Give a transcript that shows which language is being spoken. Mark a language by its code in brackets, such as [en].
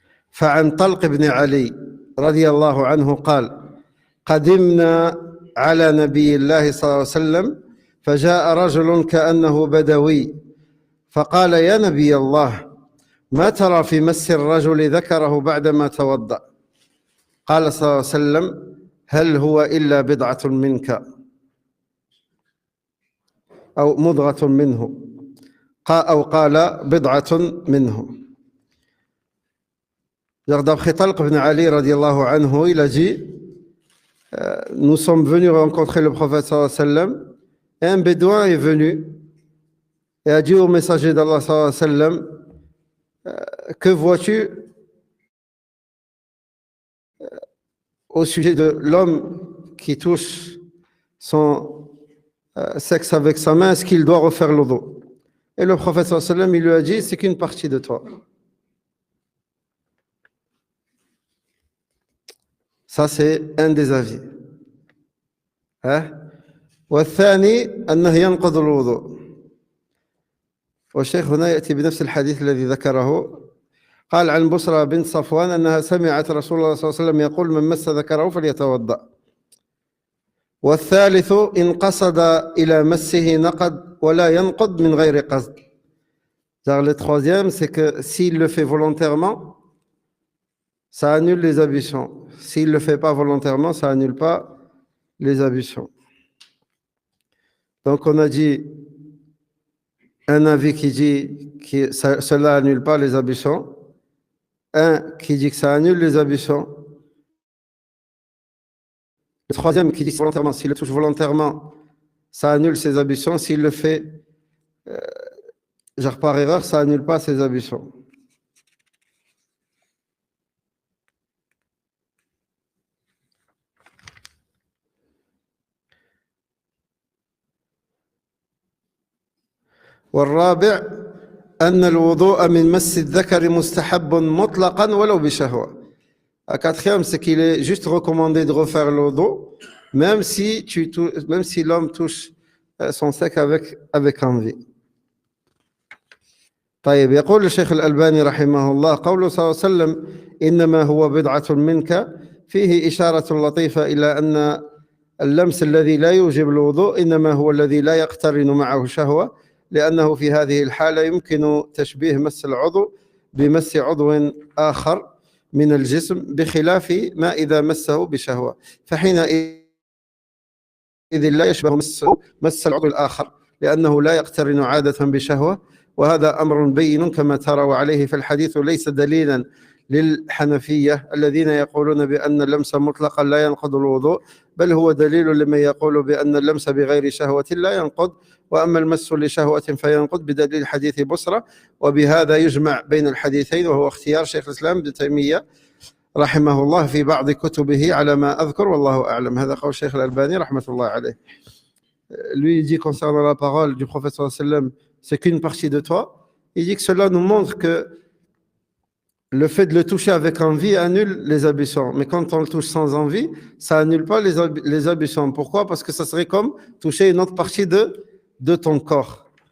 [ar] فعن طلق بن علي رضي الله عنه قال قدمنا على نبي الله صلى الله عليه وسلم فجاء رجل كأنه بدوي فقال يا نبي الله ما ترى في مس الرجل ذكره بعدما توضأ؟ قال صلى الله عليه وسلم هل هو إلا بضعة منك أو مضغة منه أو قال بضعة منه. [fr] D'après Talq ibn Ali radiallahu anhu, il a dit nous sommes venus rencontrer le prophète sallallahu alayhi wa sallam et un bédouin est venu et a dit au messager d'Allah sallallahu alayhi wa sallam que vois-tu au sujet de l'homme qui touche son sexe avec sa main, est-ce qu'il doit refaire le dos? Et le prophète sallallahu alayhi wa sallam, il lui a dit, c'est qu'une partie de toi. Ça, c'est un des avis. [ar] والثاني أنه ينقض الوضوء. والشيخ هنا يأتي بنفس الحديث الذي ذكره. قال عن بصرى بنت صفوان أنها سمعت رسول الله صلى الله عليه وسلم يقول من مس ذكره فليتوضأ. والثالث إن قصد إلى مسه نقض ولا ينقض من غير قصد. [fr] Le troisième, c'est que s'il le fait volontairement, ça annule les ablutions. S'il ne le fait pas volontairement, ça annule pas les ablutions. Donc on a dit un avis qui dit que cela annule pas les ablutions, un qui dit que ça annule les ablutions, le troisième qui dit que volontairement, s'il le touche volontairement, ça annule ses ablutions, s'il le fait genre par erreur, ça annule pas ses ablutions. [ar] والرابع أن الوضوء من مس الذكر مستحب مطلقا ولو بشهوة. [fr] La quatrième, c'est qu'il est juste recommandé de refaire le wudu, même si l'homme touche son sexe avec envie. [ar] طيب يقول الشيخ الألباني رحمه الله قوله صلى الله عليه وسلم إنما هو بضعة منك فيه إشارة لطيفة إلى أن اللمس الذي لا يوجب الوضوء إنما هو الذي لا يقترن معه شهوة لأنه في هذه الحالة يمكن تشبيه مس العضو بمس عضو آخر من الجسم بخلاف ما إذا مسه بشهوة فحينئذ لا يشبه مس العضو الآخر لأنه لا يقترن عادة بشهوة وهذا أمر بين كما ترى وعليه فالحديث ليس دليلا للحنفية الذين يقولون بأن اللمس مطلقا لا ينقض الوضوء بل هو دليل لمن يقول بأن اللمس بغير شهوة لا ينقض وأما المس لشهوة فينقض بدليل حديث بصرة وبهذا يجمع بين الحديثين وهو اختيار شيخ الإسلام ابن تيمية رحمه الله في بعض كتبه على ما أذكر والله أعلم. هذا قول الشيخ الألباني رحمة الله عليه. [fr] Lui il dit concernant la parole du prophète sallallahu alayhi wa sallam c'est qu'une partie de toi. Il dit que cela nous montre que le fait de le toucher avec envie annule les ablutions. Mais quand on le touche sans envie, ça annule pas les ablutions. Pourquoi? Parce que ça serait comme toucher une autre partie de ton corps.